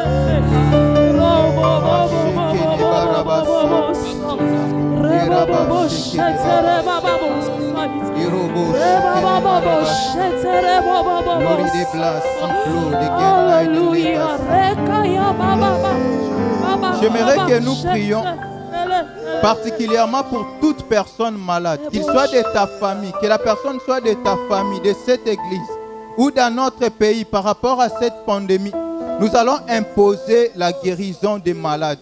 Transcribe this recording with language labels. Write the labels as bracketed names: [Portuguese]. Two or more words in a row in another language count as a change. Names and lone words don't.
[French] Robo bobo bobo. Rebo bobo shetere baba bobo. Rebo bobo shetere baba bobo. Hallelujah. Rekaya baba baba. J'aimerais que nous prions particulièrement pour toute personne malade, qu'il soit de ta famille, que la personne soit de ta famille, de cette église ou dans notre pays par rapport à cette pandémie. Nous allons imposer la guérison des malades.